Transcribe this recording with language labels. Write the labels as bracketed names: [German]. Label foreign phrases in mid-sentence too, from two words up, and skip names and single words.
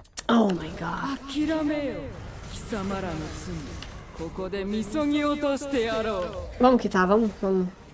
[English] Oh my god. [Japanese] 諦めよ貴様らの罪ここでみそぎ落としてやろう [Portuguese] Vamos que tá, vamos.